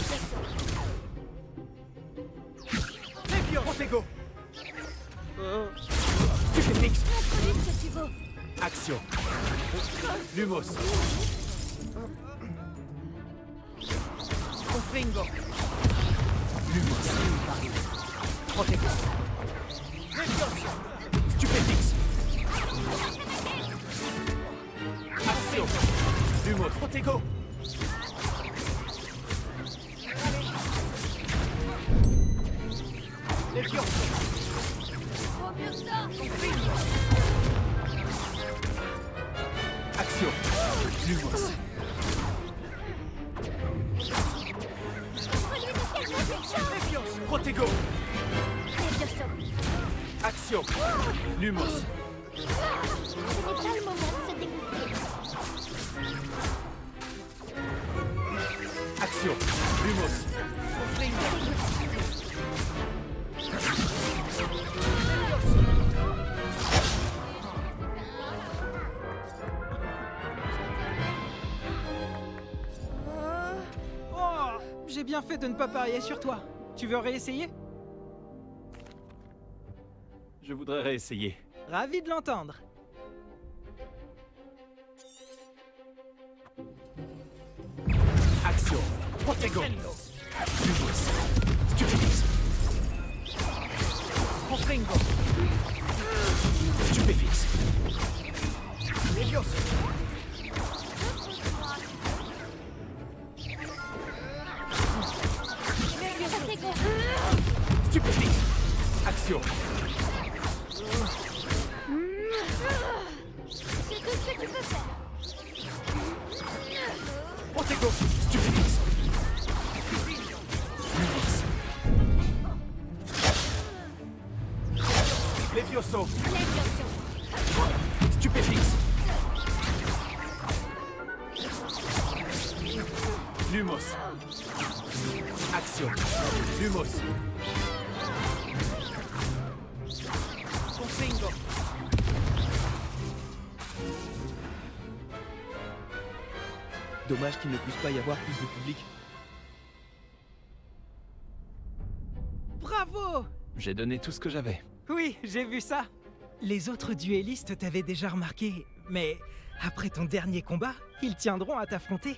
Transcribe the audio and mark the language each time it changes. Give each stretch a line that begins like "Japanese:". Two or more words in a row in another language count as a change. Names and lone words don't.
French: Protego. Stupéfixe. Introduis ce que tu vaux. Action. Lumos. Confringo. Lumos. Protego. Stupéfixe. Action. Lumos. Protego. Lévion. Vaut mieux que ça. Action. Lumos. Introduis de quelque chose. Lévion. Protego. Levioso. Action. Lumos. pas le moment de se découvrir. Action. Lumos. Oh, j'ai bien fait de ne pas parier sur toi. Tu veux réessayer? Je voudrais réessayer. Ravi de l'entendre. Action. Protego. Lumos. Stupefix. Confringo. Stupefix. Levioso. Stupefix. Action. C'est tout ce que tu peux faire. Protego. Stupefix. Lumos. Levioso. Stupefix. Lumos. Action. Lumos. Confringo. Dommage qu'il ne puisse pas y avoir plus de public. Bravo! J'ai donné tout ce que j'avais. Oui, j'ai vu ça. Les autres duellistes t'avaient déjà remarqué, mais après ton dernier combat, ils tiendront à t'affronter.